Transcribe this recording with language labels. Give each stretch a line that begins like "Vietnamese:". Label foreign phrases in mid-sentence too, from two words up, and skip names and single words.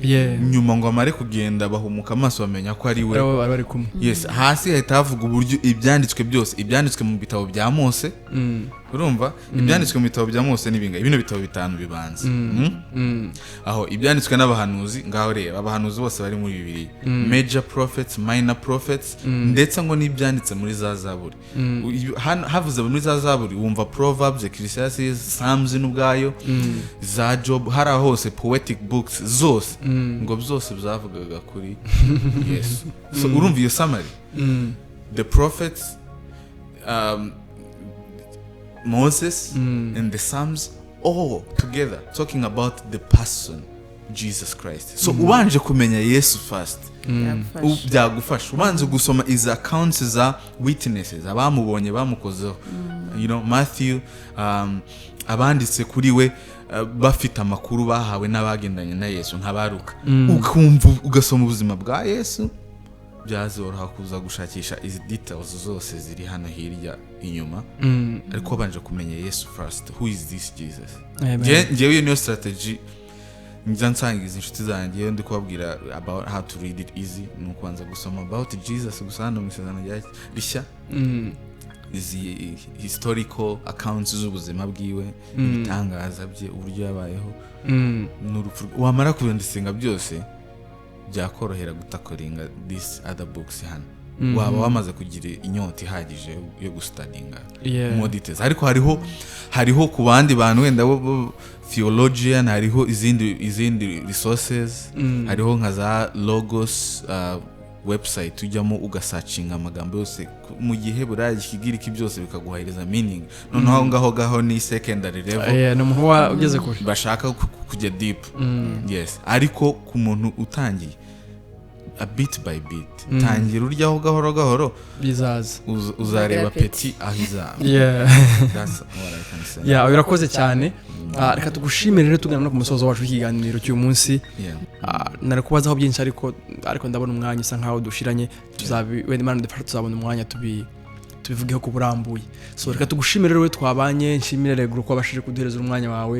Kinyarwanda: Nyuma ngo amare kugenda bahumuka amaso bamenya ko ari we. Bari kumwe. Yes, hasi hahita havuga uburyo ibyanditswe byose, ibyanditswe mu bitabo bya Mose. Urumva ibyanditswe mu bitabo bya Mose n'ibinga ibino bitabo bitanu bibanza. Aho ibyanditswe n'abahanuzi, ngaho reba abahanuzi bose bari muri Bibiliya,
English: major prophets, minor prophets,
Kinyarwanda: ndetse ngo n'ibyanditse muri za Zaburi. Havuze muri za Zaburi wumva Proverbs, Ecclesiastes, Psalms n'ubwayo, za Job, hari hose
English: poetic books
Kinyarwanda: zose ngo byose byavugaga kuri Yesu.
English: So
Kinyarwanda: urumva iyo
English: summary, the prophets, Moses and the Psalms all together talking about the person Jesus Christ.
Kinyarwanda: So ubanje kumenya Yesu first, byagufasha. Ubanze gusoma iza accounts za witnesses, abamubonye bamukozeho, Matthew, abanditse kuri we bafite amakuru bahawe n'abagendanye na Yesu nk'abaruka, ukumva ugasoma ubuzima bwa Yesu, byazoroha kuza gushakisha izi details zose ziri hano hirya inyuma. Ariko banje kumenya Yesu first,
English: who is this Jesus.
Kinyarwanda: Ngewe niyo strategy njya nsangiza inshuti zanjye ndi kubabwira
English: about how to read it easy,
Kinyarwanda: nuko banza gusoma
English: about Jesus
Kinyarwanda: gusa hano mu isezerano rishya, izi
English: historical accounts
Kinyarwanda: z'ubuzima bwiwe, ibitangaza bye, uburyo yabayeho n'urupfu. Wamara kubyendisinga byose byakorohera gutakoringa
English: these other books
Kinyarwanda: hano. Waba wamaze kugira inyota ihagije yo gustudinga
English: more details.
Kinyarwanda: Ariko hariho ku bandi bantu wenda bo theologian, hariho izindi resources, hariho nka za Logos website ujyamo ugasearchinga amagambo yose mu gihe burayi kigiriki byose bikaguhairiza meaning. Noneho ngaho ni secondary level, no muho ugeze kure bashaka kujya deep. Yes, ariko ku muntu utangiye
English: a bit by bit,
Kinyarwanda: tangira uryaho gahoro bizaza uzareba peti ahiza.
English: That's what I can say.
Kinyarwanda: Urakoze cyane. Reka tugushimire rero tugana no ku musozo wacu w'ikiganiro cy'uyu munsi. Narakubazaho byinshi ariko ndabona umwanya usa nkaho dushiranye, wenda Imana idufasha tuzabona umwanya tubivugeho ku burambuye. So reka tugushimire rero twabanye, nshimire rego ko wabashije kuduhereza umwanya wawe.